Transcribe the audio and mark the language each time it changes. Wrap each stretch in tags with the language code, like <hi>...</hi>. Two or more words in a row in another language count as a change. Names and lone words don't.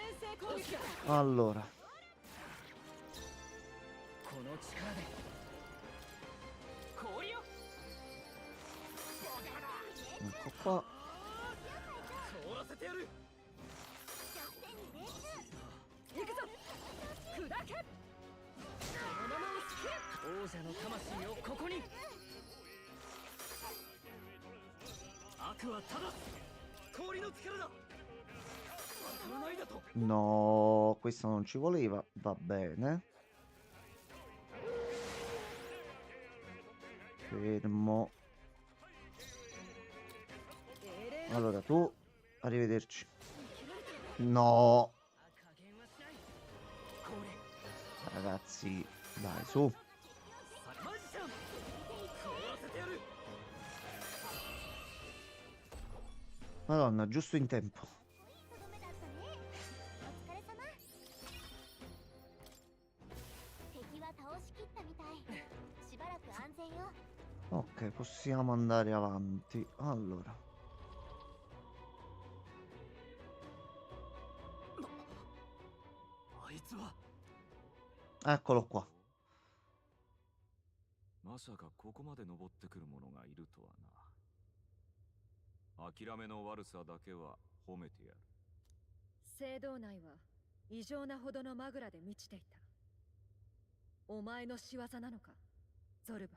<ja>攻撃だ。</ja> <it>Allora,</it> <ja>この力で氷よ。</ja> <it>ecco qua.</it> <ja>凍らせてやる。行くぞ。砕け。そのまま押し切れ。王者の魂をここに。悪はただ氷の力だ。当たらないだと。</ja> <it>No, questo non ci voleva. Va bene. Fermo. Allora tu, arrivederci. No,</it> <ja>加減はしない。これ</ja> <it>ragazzi, dai, su.</it> <ja>マジシャン。凍らせてやる。</ja> <it>Madonna, giusto in tempo.</it> <ja>とどめだったね。お疲れ様。敵は倒しきったみたい。しばらく安全よ。</ja> <it>Ok, possiamo andare avanti. Allora,</it> <ja>あいつは</ja> <it>eccolo qua.</it> <ja>まさかここまで登ってくる者がいるとはな。諦めの悪さだけは褒めてやる。聖堂内は異常なほどのマグラで満ちていた。お前の仕業なのか、ゾルバ。</ja>